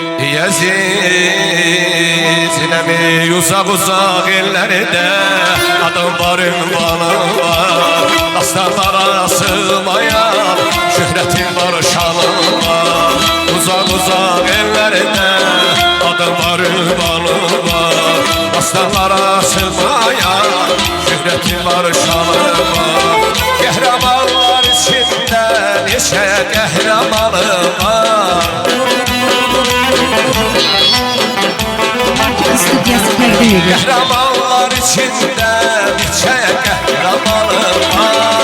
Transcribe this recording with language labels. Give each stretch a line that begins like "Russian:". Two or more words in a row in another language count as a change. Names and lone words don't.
Turkish: Yezizinemi uzak uzak illerde adım var ünvanım var. Dastanlara sığmayan şöhretim var şanım var. Uzak uzak illerde adım var ünvanım var. Dastanlara sığmayan şöhretim var şanım var.
Azerbaijani: Qəhrəmanlar içində neçə qəhrəmanım var. Market Stüdyosu təqdim edir. Qəhrəmanlar içində neçə qəhrəmanım var.